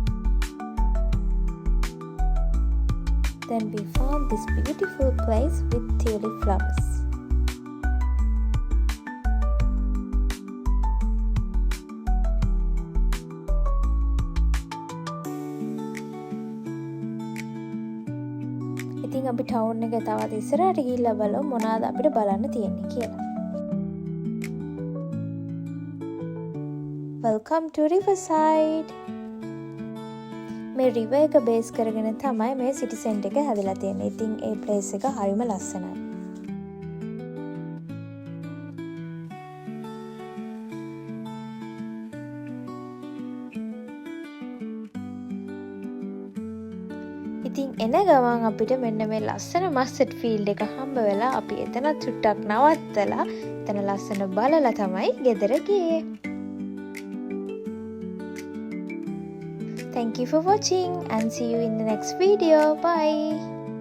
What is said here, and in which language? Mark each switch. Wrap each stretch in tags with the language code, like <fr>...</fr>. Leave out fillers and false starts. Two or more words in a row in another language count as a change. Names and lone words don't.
<en>Then we found this beautiful place with tulip flowers.</en> <si>ඉතින් අපි ටවුන් එක තවත් ඉස්සරහට ගිහිල්ලා බලමු මොනවාද අපිට බලන්න තියෙන්නේ කියලා.</si> <en>Welcome to Riverside.</en> <si>මේ රිවර් එක බේස් කරගෙන තමයි මේ</si> <en>city center</en> <si>එක හැදලා තියෙන්නේ. ඉතින් ඒ ප්ලේස් එක හරිම ලස්සනයි. ඉතින් එන ගමන් අපිට මෙන්න මේ ලස්සන</si> <en>mustard field</en> <si>එක හම්බ වෙලා අපි එතන චුට්ටක් නවත්තලා එතන ලස්සන බලලා තමයි ගෙදර ගියේ.</si> <en>Thank you for watching and see you in the next video. Bye.</en>